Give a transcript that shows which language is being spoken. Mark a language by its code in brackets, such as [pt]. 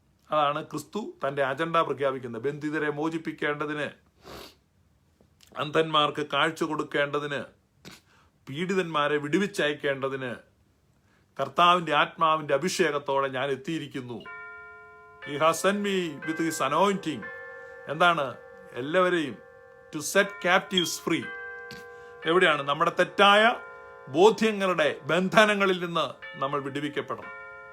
[ml] അതാണ് ക്രിസ്തു തന്റെ അജണ്ട പ്രഖ്യാപിക്കുന്നത്. ബന്ധിതരെ മോചിപ്പിക്കേണ്ടതിന്, അന്ധന്മാർക്ക് കാഴ്ച കൊടുക്കേണ്ടതിന്, പീഡിതന്മാരെ വിടുവിച്ചയക്കേണ്ടതിന് കർത്താവിന്റെ ആത്മാവിന്റെ അഭിഷേകത്തോടെ ഞാൻ എത്തിയിരിക്കുന്നു. [en] He has sent me with his anointing. [ml] എന്താണ്? എല്ലാവരെയും [en] to set captives free. [ml] എവിടെയാണ്? നമ്മുടെ തെറ്റായ ബോധ്യങ്ങളുടെ ബന്ധനങ്ങളിൽ നിന്ന് നമ്മൾ വിടുവിക്കപ്പെടണം.